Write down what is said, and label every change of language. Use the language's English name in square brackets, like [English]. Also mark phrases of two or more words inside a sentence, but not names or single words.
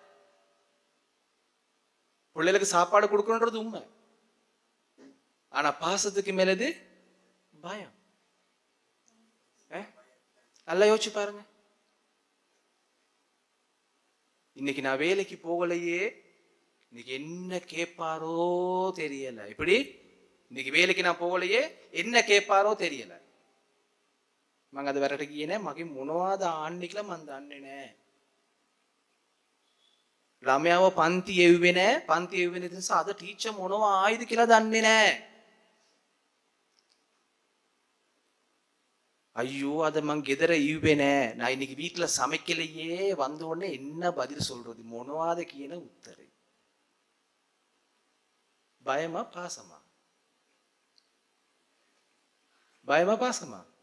[Tamil] பிள்ளைகளுக்கு சாப்பாடு கொடுக்கணுன்றது உண்மை, ஆனா பாசத்துக்கு மேலது பயம். நல்லா யோசிச்சு பாருங்க. இன்னைக்கு நான் வேலைக்கு போகலையே, இன்னைக்கு என்ன கேட்பாரோ தெரியல. இப்படி இன்னைக்கு வேலைக்கு நான் போகலையே என்ன கேட்பாரோ தெரியல. [Sinhala] මම අද වැරට ගියේ නෑ, මගේ මොනවද ආන්නේ කියලා මන් දන්නේ නෑ. ළමයාව පන්ති එව්වේ නෑ, පන්ති එව්වේ නැති නිසා අද ටීචර් මොනවා ආයිද කියලා දන්නේ නෑ. [Tamil] ஐயோ அதை மங்க எதிர ஈவேனே, நான் இன்னைக்கு வீட்டுல சமைக்கலையே, வந்த உடனே என்ன பதில் சொல்றது, [Sinhala] මොනවද කියන උත්තරේ. [Tamil] பயமா பாசமா? பயமா பாசமா?